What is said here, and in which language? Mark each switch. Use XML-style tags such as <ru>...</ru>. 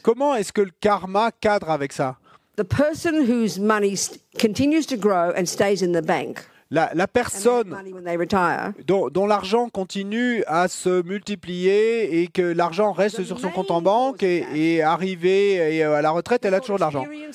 <fr>comment est-ce que le karma cadre avec ça?</fr> <en>The person whose money continues to grow and stays in the bank.</en> <fr>La personne dont l'argent continue à se multiplier et que l'argent reste sur son compte en banque et arrivé à la retraite, elle a toujours de l'argent.</fr>